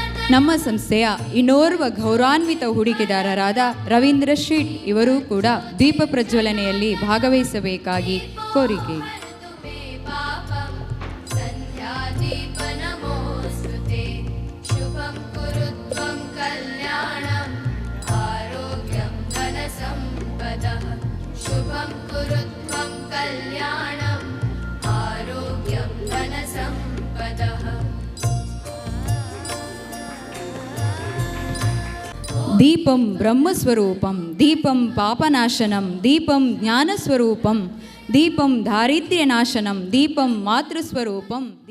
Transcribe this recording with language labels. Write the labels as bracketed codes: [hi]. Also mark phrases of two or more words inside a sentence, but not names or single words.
[kn] ನಮ್ಮ ಸಂಸ್ಥೆಯ ಇನ್ನೋರ್ವ ಗೌರವಾನ್ವಿತ ಹೂಡಿಕೆದಾರರಾದ ರವೀಂದ್ರ ಶೀಟ್ ಇವರೂ ಕೂಡ ದೀಪ ಪ್ರಜ್ವಲನೆಯಲ್ಲಿ ಭಾಗವಹಿಸಬೇಕಾಗಿ ಕೋರಿಕೆ. [sa] मे पापं सन्ध्यादीपनमोऽस्तु ते शुभं कुरु त्वं कल्याणम् आरोग्यं धनसम्पदः शुभं कुरु त्वं कल्याणम् आरोग्यं धनसम्पदः. ದೀಪಂ ಬ್ರಹ್ಮಸ್ವರೂಪಂ ದೀಪಂ ಪಾಪನಾಶನಂ ದೀಪಂ ಜ್ಞಾನಸ್ವರೂಪಂ ದೀಪಂ ದಾರಿದ್ರ್ಯನಾಶನಂ ದೀಪಂ ಮಾತೃಸ್ವರೂಪಂ